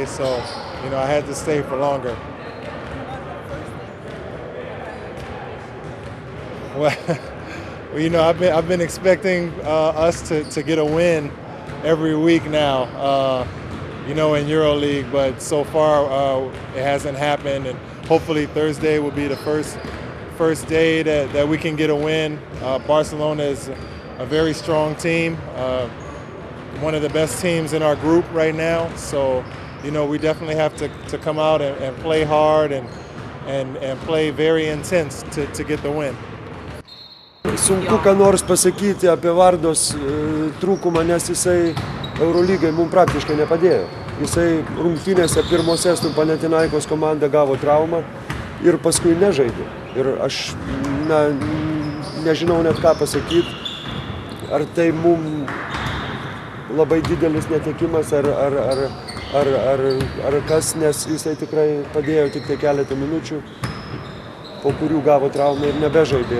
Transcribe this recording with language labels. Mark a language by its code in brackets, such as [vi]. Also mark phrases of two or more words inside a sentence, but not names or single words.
[en] So, I had to stay for longer. Well, I've been expecting us to get a win every week now, in EuroLeague, but so far it hasn't happened, and hopefully Thursday will be the first day that we can get a win. Barcelona is a very strong team, one of the best teams in our group right now, so we definitely have to come out and play hard and play very intense to get the win. [lt] Sunku ką nors pasakyti apie Vardos trūkumą, nes jisai Eurolygai mums praktiškai nepadėjo. Jisai rungtynėse pirmose su Panathinaikos komanda gavo traumą ir paskui nežaidė. Ir aš nežinau net ką pasakyti, ar tai mums labai didelis netekimas, ar kas, nes jisai tikrai padėjo tik tai keletą minučių, po kurių gavo traumą ir nebežaidė.